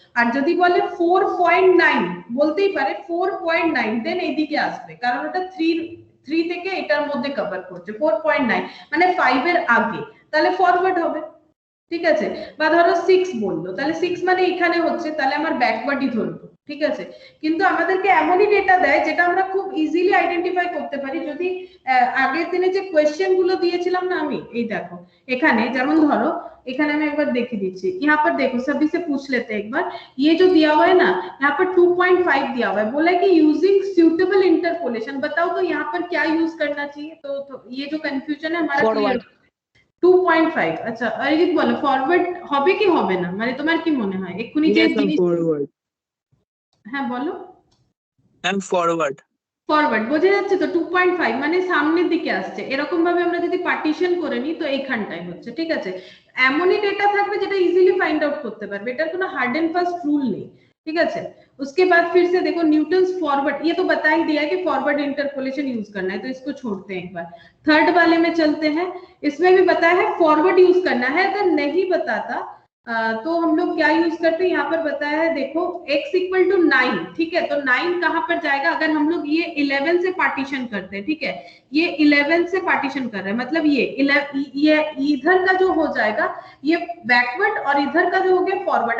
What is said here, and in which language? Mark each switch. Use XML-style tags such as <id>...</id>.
<bn>আর যদি বলে 4.9 বলতেই পারে 4.9 দেন এইদিকে আসবে, কারণ ওটা 3 থেকে এটার মধ্যে কভার করছে। 4.9 মানে 5 এর আগে, তাহলে ফরওয়ার্ড হবে, ঠিক আছে। বা ধরো 6 বললো, তাহলে 6 মানে এখানে হচ্ছে, তাহলে আমার ব্যাকওয়ার্ডই ধরবো, ঠিক আছে। কিন্তু আমাদেরকে এমনই ডেটা দেয় যেটা আমরা খুব ইজিলি আইডেন্টিফাই করতে পারি। যদি আগের দিনে যে কোয়েশ্চেন গুলো দিয়েছিলাম না আমি, এই দেখো এখানে যেমন ধরো এখানে আমি একবার</bn> <hi>देखे दीजिए, यहाँ पर देखो सभी से पूछ लेते हैं एक बार, ये जो दिया हुआ है ना यहाँ पर 2.5 दिया हुआ है, बोला है कि यूजिंग सुटेबल इंटरपोलेशन, बताओ तो यहाँ पर क्या यूज करना चाहिए। तो ये जो कंफ्यूजन है हमारा क्लियर।</hi> <bn>2.5 আচ্ছা অরিজিৎ বলো ফরওয়ার্ড হবে কি হবে না, মানে তোমার কি মনে হয় এক্ষুনি যে জিনিস। ফরওয়ার্ড। হ্যাঁ বলো। ফরওয়ার্ড ফরওয়ার্ড বোঝা যাচ্ছে তো, 2.5 মানে সামনের দিকে আসছে। এরকম ভাবে আমরা যদি পার্টিশন করে নিই তো এইখানটাই হচ্ছে, ঠিক আছে। এমনই ডেটা থাকবে যেটা ইজিলি ফাইন্ড आउट করতে পারবে, এটার কোনো</bn> <hi>हार्ड एंड फास्ट रूल नहीं, ठीक है। उसके बाद फिर से देखो न्यूटन्स फॉरवर्ड, ये तो बता ही दिया है कि फॉरवर्ड इंटरपोलेशन यूज करना है, तो इसको छोड़ते हैं एक बार। थर्ड वाले में चलते हैं, इसमें भी बताया है फॉरवर्ड यूज करना है। अगर नहीं बताता तो हम लोग क्या यूज करते हैं, यहाँ पर बताया है देखो x इक्वल टू 9, ठीक है। तो 9 कहाँ पर जाएगा, अगर हम लोग ये 11 से पार्टीशन करते हैं, ठीक है, ये 11 से पार्टीशन कर रहे हैं, मतलब ये इधर का जो हो जाएगा ये बैकवर्ड और इधर का जो हो गया फॉरवर्ड।</hi>